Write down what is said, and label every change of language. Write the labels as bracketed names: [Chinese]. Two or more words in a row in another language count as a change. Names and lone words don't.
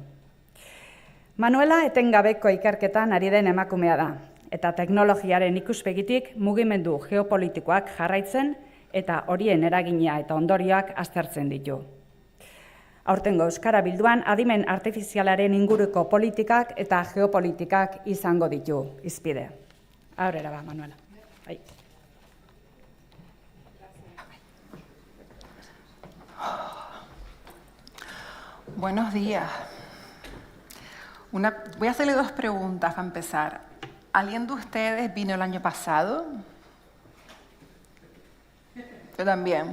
[Basque] Manuela etengabeko ikerketan ari den emakumea da, eta teknologiaren ikuspegitik mugimendu geopolitikoak jarraitzen eta horien eragina eta ondorioak aztertzen ditu. Aurtengo euskara bilduan adimen artifizialaren inguruko politikak eta geopolitikak izango ditu hizpide. Aurrera ba, Manuela. Bai. [Spanish] Buenos días. Voy a hacerle dos preguntas para empezar. ¿Alguien de ustedes vino el año pasado? Yo también.